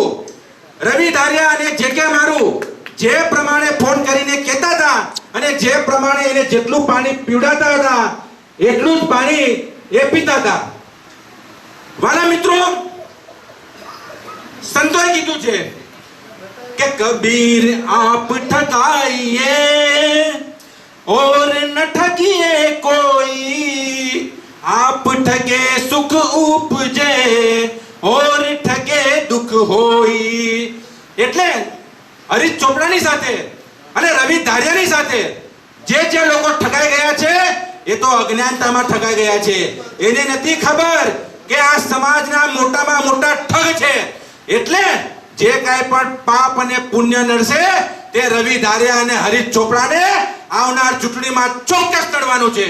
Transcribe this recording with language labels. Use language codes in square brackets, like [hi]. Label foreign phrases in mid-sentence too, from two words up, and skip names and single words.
[gu] રવિ ધારિયા અને જેકે મારુ જે પ્રમાણે ફોન કરીને કહેતા હતા અને જે પ્રમાણે એને જેટલું પાણી પીવડાતા હતા એટલું જ પાણી એ પીતા હતા. વાલા મિત્રો, સંતોએ કીધું છે કે [hi] કબીર आप ठगाइए और न ठगिए कोई, आप ठगे सुख उपजे और ठगे दुख होई. [gu] એટલે હરીશ ચોપડાની સાથે અને રવિ ધારિયાની સાથે જે લોકો ઠગાઈ ગયા છે એ તો અજ્ઞાનતામાં ઠગાઈ ગયા છે. એને નથી ખબર કે આ સમાજના મોટામાં મોટા ઠગ છે. એટલે જે કાંઈ પણ પાપ અને પુણ્ય નડશે તે રવિ ધારિયા અને હરીશ ચોપડાને આવનાર ચૂંટણીમાં ચોક્કસ લડવાનું છે.